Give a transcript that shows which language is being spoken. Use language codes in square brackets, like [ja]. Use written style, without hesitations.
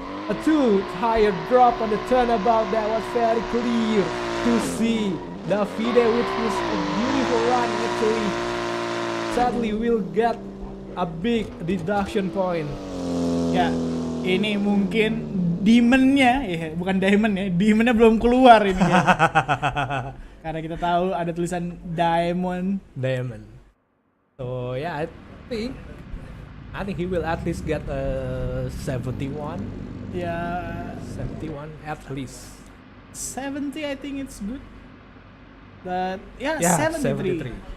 [en] A 2 tire drop on the turnabout. That was very clear to see. Davide with his beautiful run actually sadly will get a big deduction point. [id] Ya, ini mungkin demon-nya, bukan diamond ya, demon-nya belum keluar ini ya. Karena kita tahu ada tulisan diamond. [en] So yeah, I think he will at least get a 71. Yeah, 71 at least. 70 I think it's good. But yeah, 73.